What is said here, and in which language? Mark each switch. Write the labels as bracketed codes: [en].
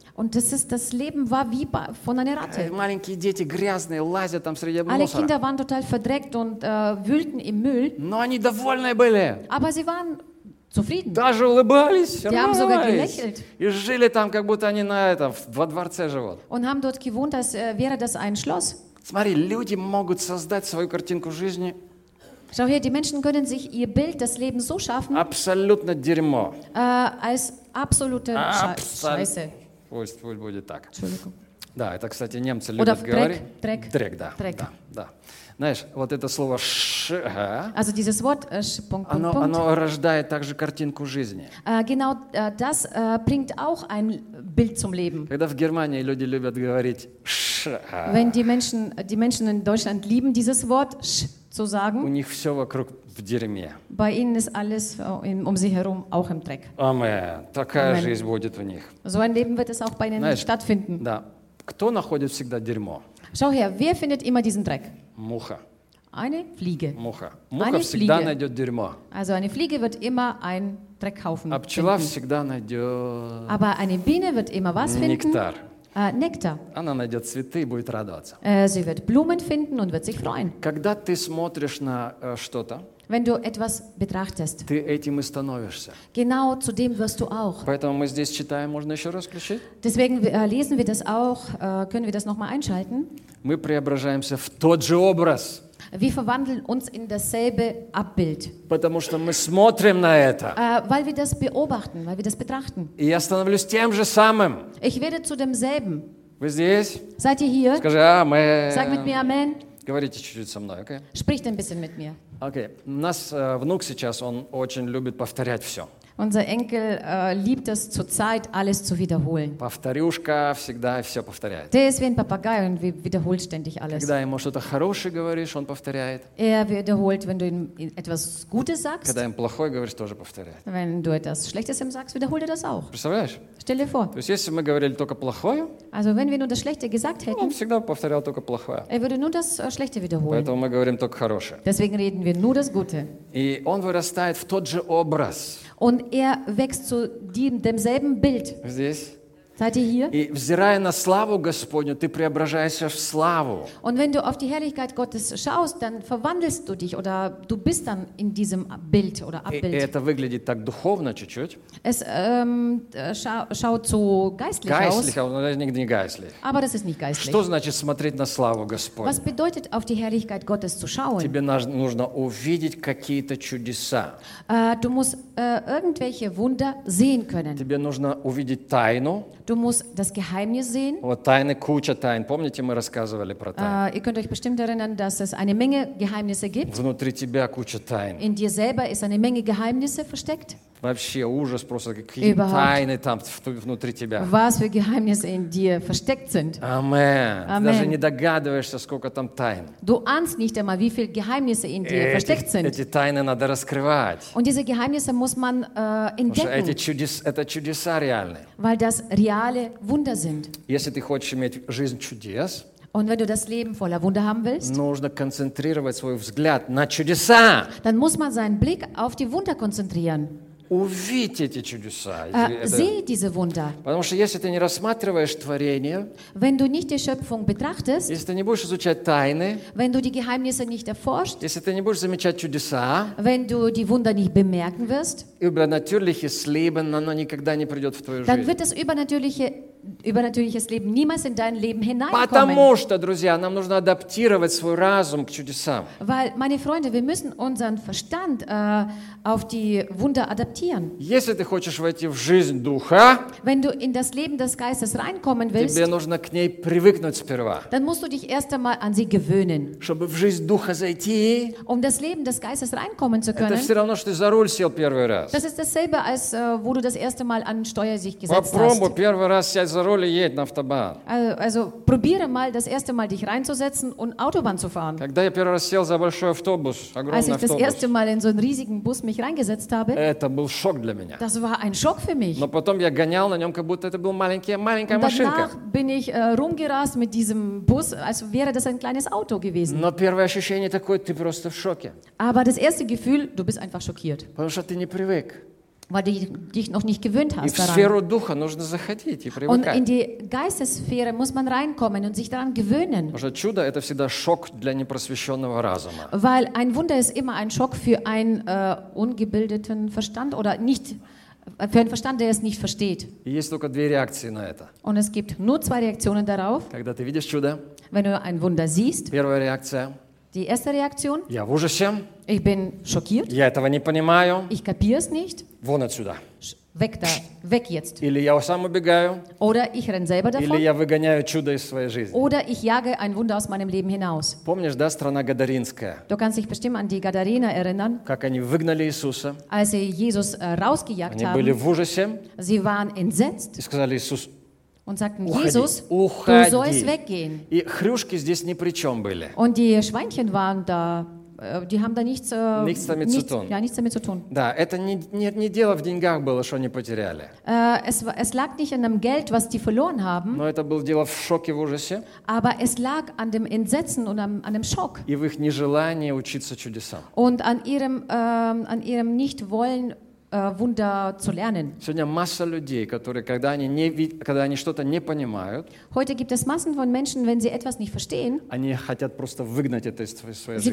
[de] Und das Leben war wie von einer Ratte. [ru] Маленькие дети грязные лазят там среди мусора. [de] Alle Kinder waren total verdreckt und wühlten im Müll. [ru] Но они довольны были. [de] Aber sie waren zufrieden. [ru] Даже улыбались. [de] Die haben sogar gelächelt. [ru] И жили там, как будто они на этом во дворце живут. [de] Und haben dort gewohnt, als wäre das ein Schloss. [ru] Смотри, люди могут создать свою картинку жизни. [de] Schau hier, die Menschen können sich ihr Bild, das Leben so schaffen. [ru] Абсолютно дерьмо. [de] Als absolute Scheiße. [ru] Пусть будет так. Да, это, кстати, немцы любят говорить. [de] Дрек, [ru] да. Знаешь, вот это слово «ш», [de] also dieses Wort, [ru] оно рождает также картинку жизни. [de] Bringt auch ein Bild zum Leben. [ru] Когда в Германии люди любят говорить «ш», [de] wenn die Menschen in Deutschland lieben dieses Wort «ш» zu sagen, [ru] у них все вокруг в дерьме. [de] Bei ihnen ist alles um sie herum auch im Dreck. [ru] Такая Amen. Жизнь будет у них. [de] So ein Leben wird es auch bei ihnen, [ru] знаешь, [de] stattfinden. [ru] Да. Кто находит всегда дерьмо? [de] Schau her, wer findet immer diesen Dreck? [ru] Муха. [de] Eine Fliege. [ru] Муха [de] eine [ru] всегда [de] Fliege. [ru] Найдет дерьмо. [de] Also eine Fliege wird immer ein Dreckhaufen finden. [ru] А пчела всегда найдет... [de] Aber eine Biene wird immer was finden? Nektar. Nektar. [ru] Она найдет цветы и будет радоваться. [de] Sie wird Blumen finden und wird sich freuen. [ru] Когда ты смотришь на что-то, [de] wenn du etwas betrachtest, [ru] ты этим и становишься. [de] Genau zu dem wirst du auch. [ru] Поэтому мы здесь читаем, можно еще раз включить? [de] Deswegen lesen wir das auch, können wir das nochmal einschalten? [ru] Мы преображаемся в тот же образ. [de] Wir verwandeln uns in dasselbe Abbild. [ru] Потому что мы смотрим на это. [de] Weil wir das beobachten, weil wir das betrachten. [ru] И я становлюсь тем же самым. [de] Ich werde zu demselben. [ru] Вы здесь? [de] Seid ihr hier? [ru] Скажи «Амэн». [de] Sag mit mir «Амэн». [ru] Говорите чуть-чуть со мной, okay? [de] Spricht ein bisschen mit mir. [en] Okay. [ru] У нас внук сейчас, он очень любит повторять все. [de] Unser Enkel liebt es zurzeit, alles zu wiederholen. [ru] Повторюшка всегда все повторяет. [de] Der ist wie ein Papagei und wiederholt ständig alles. [ru] Когда ему что-то хорошее говоришь, он повторяет. [de] Er wiederholt, wenn du ihm etwas Gutes sagst. [ru] Когда ему плохое говоришь, тоже повторяет. [de] Wenn du etwas Schlechtes ihm sagst, wiederholt das auch. [ru] Представляешь? [de] Stell dir vor. [ru] То есть, если мы говорили только плохое, [de] also wenn wir nur das Schlechte gesagt hätten, [ru] он всегда повторял только плохое. [de] Er würde nur das Schlechte wiederholen. [ru] Поэтому мы говорим только хорошее. [de] Deswegen reden wir nur das Gute. [ru] И он вырастает в тот же образ. [de] Und er wächst zu demselben Bild. [ru] Здесь. [de] Seid ihr hier? [ru] И взирая на славу Господню, ты преображаешься в славу. [de] Und wenn du auf die Herrlichkeit Gottes schaust, dann verwandelst du dich oder du bist dann in diesem Bild oder Abbild. [ru] И это выглядит так духовно чуть-чуть. [de] Es schaut so geistlich aus. Geistlich, aber nicht geistlich. Aber das ist nicht geistlich. [ru] Что значит смотреть на славу Господню? [de] Was bedeutet auf die Herrlichkeit Gottes zu schauen? [ru] Тебе нужно увидеть какие-то чудеса. [de] Du musst irgendwelche Wunder sehen können. [ru] Тебе нужно увидеть тайну. [de] Du musst das Geheimnis sehen. [ru] Вот тайны, куча тайн. Помните, мы рассказывали про тайны? [de] Ihr könnt euch bestimmt erinnern, dass es eine Menge Geheimnisse gibt. [ru] Внутри тебя куча тайн. [de] In dir selber ist eine Menge Geheimnisse versteckt. [ru] Вообще ужас, просто какие [de] Überhaupt. [ru] Тайны там внутри тебя. [de] Was für Geheimnisse in dir versteckt sind. Amen. Amen. [ru] Даже не догадываешься, сколько там тайн. [de] Du ahnst nicht einmal, wie viele Geheimnisse in dir versteckt sind. [ru] Эти тайны надо раскрывать. [de] Und diese Geheimnisse muss man entdecken. [ru] Потому что это чудеса реальные. [de] Weil das reale Wunder sind. [ru] Если ты хочешь иметь жизнь чудес, [de] und wenn du das Leben voller Wunder haben willst, [ru] нужно концентрировать свой взгляд на чудеса. [de] Dann muss man seinen Blick auf die Wunder konzentrieren. [ru] Увидь эти чудеса. [de] Sieh diese Wunder. [ru] Потому что если ты не рассматриваешь творение, [de] wenn du nicht die Schöpfung betrachtest, [ru] если ты не будешь изучать тайны, [de] wenn du die Geheimnisse nicht erforscht, [ru] если ты не будешь замечать чудеса, [de] wenn du die Wunder nicht bemerken wirst, übernatürliches Leben, [ru] оно никогда не придет в твою [de] dann [ru] жизнь. [de] Dann wird das übernatürliche übernatürliches Leben niemals in dein Leben hineinkommen. [ru] Потому что, друзья, нам нужно адаптировать свой разум к чудесам. [de] Weil, meine Freunde, wir müssen unseren Verstand auf die Wunder adaptieren. [ru] Если ты хочешь войти в жизнь Духа, [de] wenn du in das Leben des Geistes reinkommen willst, [ru] тебе нужно к ней привыкнуть сперва. [de] Dann musst du dich erst einmal an sie gewöhnen. [ru] Чтобы в жизнь Духа зайти, [de] um das Leben des Geistes reinkommen zu können, [ru] это все равно, что ты за руль сел первый раз. [de] Das ist dasselbe, als wo du das erste Mal an Steuersicht gesetzt [ru] Попробуй первый раз сядь за руль и едь на автобан. [de] Also probiere mal das erste Mal dich reinzusetzen und Autobahn zu fahren. [ru] Когда я первый раз сел за большой автобус, огромный автобус. [de] Als ich das erste Mal in so einen riesigen Bus mich reingesetzt habe. [ru] Это был шок для меня. [de] Das war ein Schock für mich. [ru] Но потом я гонял на нем, как будто это была маленькая машинка. [de] Und danach bin ich rumgerast mit diesem Bus, als wäre das ein kleines Auto gewesen. [ru] Но первое ощущение такое, ты просто в шоке. [de] Aber das erste Gefühl, du bist einfach schockiert. [ru] Потому что ты не привык. [de] Weil du dich noch nicht gewöhnt hast daran. In [ru] сферу духа нужно заходить и привыкать. [de] Und in die Geistessphäre muss man reinkommen und sich daran gewöhnen. [ru] Потому что чудо – это всегда шок для непросвещенного разума. [de] Weil ein Wunder ist immer ein Schock für einen ungebildeten Verstand oder nicht, für einen Verstand, der es nicht versteht. [ru] И есть только две реакции на это. [de] Und es gibt nur zwei Reaktionen darauf. [ru] Когда ты видишь чудо. [de] Wenn du ein Wunder siehst. [ru] Первая реакция. [de] Die erste Reaktion. [ru] Я в ужасе. [de] Ich bin schockiert. [ru] Я этого не понимаю. [de] Ich kapiere es nicht. [ru] Вон отсюда. [de] Weg da, weg jetzt. [ru] Или я сам убегаю. [de] Oder ich renn selber davon. [ru] Или я выгоняю чудо из своей жизни. [de] Oder ich jage ein Wunder aus meinem Leben hinaus. [ru] Помнишь, да, страна Гадаринская? [de] Du kannst dich bestimmt an die Gadariner erinnern. [ru] Как они выгнали Иисуса. [de] Als sie Jesus rausgejagt haben. [ru] Они были в ужасе. [de] Sie waren entsetzt. [ru] И сказали Иисус, [de] und sagten, Jesus, [ru] уходи. [de] Du sollst weggehen. [ru] И хрюшки здесь ни при чем были. [de] Und die Schweinchen waren da. Die haben da nichts, nichts, damit nicht, zu tun. Ja, nichts damit zu tun. [ru] Да, это не дело в деньгах было, что они потеряли. [de] Es lag nicht an dem Geld, was die verloren haben. [ru] Но это было дело в шоке, в ужасе. [de] Aber es lag an dem Entsetzen und an dem Schock. [ru] И в их нежелании учиться чудесам. [de] Und an ihrem Nichtwollen Wunder zu lernen. [ru] Сегодня масса людей, которые, когда они что-то не понимают, [de] heute gibt es Massen von Menschen, wenn sie etwas nicht verstehen, [ru] они хотят просто выгнать это из своей жизни.